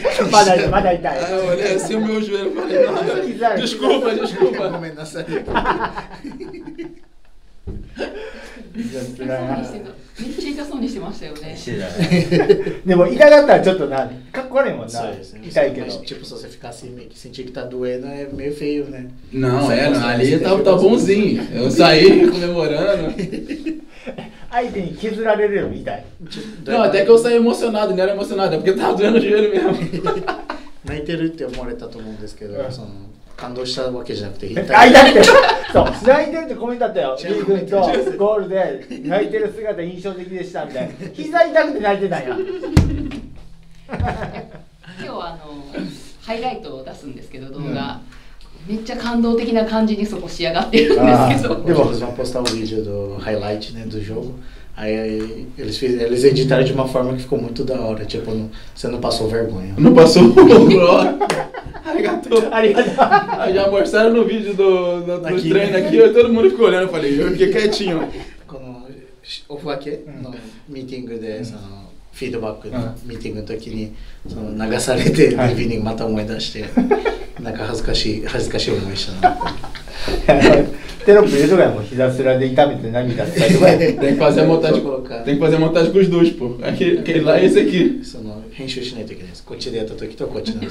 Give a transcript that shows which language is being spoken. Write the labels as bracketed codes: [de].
[ja] まだ痛い。 [pt] Aí eu olhei assim o meu joelho e falei, não, desculpa. [ja] ごめんなさい。膝つらいな。めっちゃ痛そうにしてましたよね。してたね。でも痛かったらちょっとな、かっこ悪いもんな。そうですね。痛いけど。 [pt] Mas, tipo, se você ficar assim, meio que sentir que tá doendo, é meio feio, né? Não, ali tá bonzinho. Eu saí comemorando. [ja] 相手に削られるの痛い。 [pt] Não, até que eu saí emocionado, não era emocionado, é porque tava doendo o joelho mesmo. [ja] 泣いてるって思われたと思うんですけど、その感動したわけじゃなくて、痛くて、そう、泣いてるってコメントあったよ。リーグとゴールで泣いてる姿印象的でしたみたいな。膝痛くて泣いてたんや。今日はハイライトを出すんですけど動画、めっちゃ感動的な感じにそこ仕上がってるんですけど。 [pt] Eles vão postar o vídeo do highlight, né, do jogo. Aí eles editaram de uma forma que ficou muito da hora. Tipo, você não passou vergonha. Não passou? Arigatou. Aí já mostraram no vídeo do treino aqui, todo mundo ficou olhando, eu falei, eu fiquei quietinho. [ja] このオフ分けのミーティングでそのフィードバックのミーティングの時にその流されてリビングまた思い出してなんか恥ずかしい思いしたな。テロップ入れとかやもう膝すらで痛めて涙伝えとかや。 [pt] Tem que fazer a montagem com os dois, pô. Aquele lá e esse aqui. [ja] その編集しないといけないです。こっちでやった時とこっちの。